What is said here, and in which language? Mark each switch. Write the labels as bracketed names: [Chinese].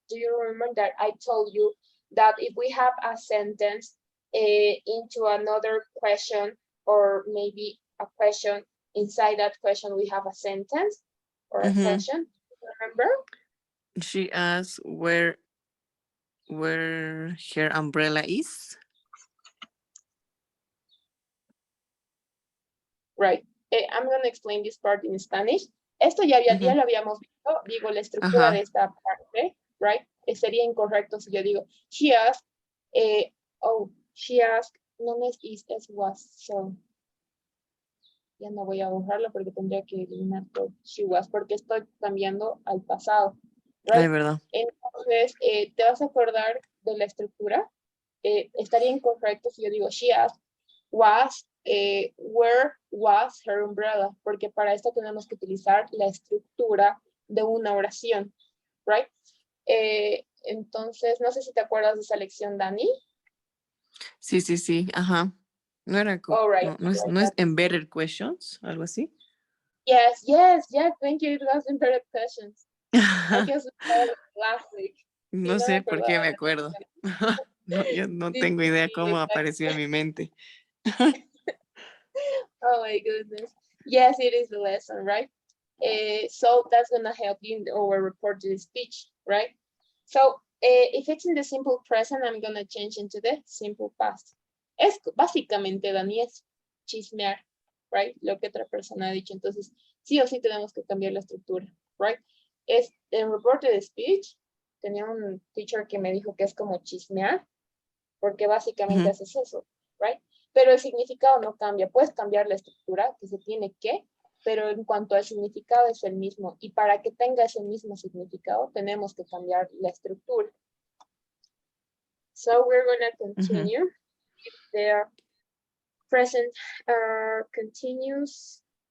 [English] Do you remember that I told you that if we have a sentence into another question, or maybe a question, inside that question we have a sentence or a question, remember? She asked where her umbrella is. Right. I'm going to explain this part in Spanish. [Spanish] Esto ya lo habíamos visto. Digo, la estructura de esta parte, [English] right? [Spanish] Sería incorrecto si yo digo, [English] she asked, she asked, [Spanish] no es is, es was, so. Ya no voy a borrarlo porque tendría que eliminar todo. [English] She was, [Spanish] porque estoy cambiando al pasado, [English] right? [Spanish] Ay, verdad. Entonces, ¿te vas a acordar de la estructura? Estaría incorrecto si yo digo, [English] she asked, was, where was her umbrella? [Spanish] Porque para esto tenemos que utilizar la estructura de una oración, [English] right? [Spanish] Entonces, no sé si te acuerdas de esa lección, Dani. Sí, ajá. No era como, [English] Right. [Spanish] no es embedded questions, algo así. [English] Yes, thank you, it was embedded questions. I guess last week. [Spanish] No sé por qué me acuerdo. No, yo no tengo idea cómo apareció en mi mente. [English] Oh my goodness. Yes, it is the lesson, right? So that's gonna help you in our reported speech, right? So if it's in the simple present, I'm gonna change into the simple past. [Spanish] Es básicamente, Dani, es chismear, [English] right? [Spanish] Lo que otra persona ha dicho. Entonces, sí o sí tenemos que cambiar la estructura, [English] right? [Spanish] Es en reported speech. Tenía un teacher que me dijo que es como chismear, porque básicamente haces eso, [English] right? [Spanish] Pero el significado no cambia. Puedes cambiar la estructura, que se tiene que, pero en cuanto al significado es el mismo. Y para que tenga ese mismo significado, tenemos que cambiar la estructura. [English] So we're going to continue with the present continuous.